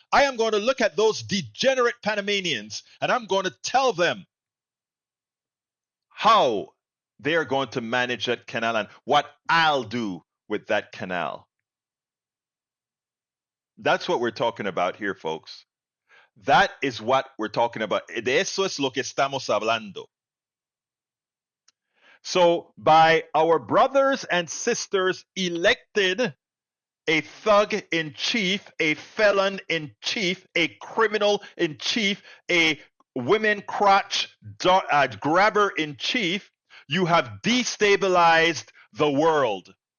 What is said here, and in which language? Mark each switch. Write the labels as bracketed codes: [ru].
[en] I am going to look at those degenerate Panamanians and I'm going to tell them how they are going to manage that canal and what I'll do with that canal. That's what we're talking about here, folks. That is what we're talking about. [es] De eso es lo que estamos hablando. [en] So, by our brothers and sisters elected a thug in chief, a felon in chief, a criminal in chief, a women crotch grabber in chief, you have destabilized the world.